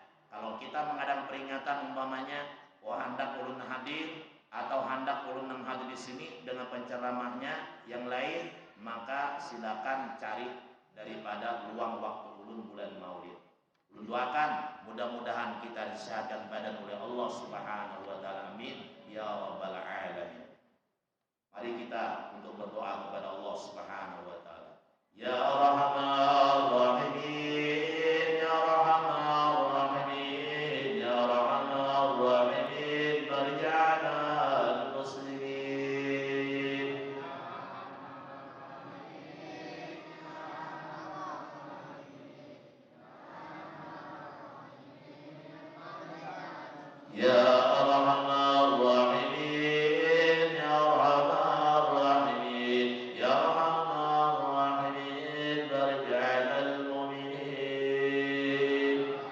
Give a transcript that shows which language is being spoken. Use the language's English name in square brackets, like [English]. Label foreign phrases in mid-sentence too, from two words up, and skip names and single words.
[Indonesian] Kalau kita mengadakan peringatan umpamanya, hendak ulun hadir atau hendak ulun nang hadir di sini dengan penceramahnya yang lain, maka silakan cari daripada luang waktu ulun bulan Maulid. Ulun doakan mudah-mudahan kita disehatkan badan oleh Allah [Arabic] سبحانه وتعالى. آمين يا رب العالمين. [Indonesian] Mari kita untuk berdoa kepada Allah [Arabic] سبحانه وتعالى. يا رحمن رحيمين يا رحمن رحيمين يا رحمن رحيمين فرجنا مسلمين. يا رحمن رحيمين يا رحمن رحيمين يا رحمن رحيمين فرجنا مؤمنين.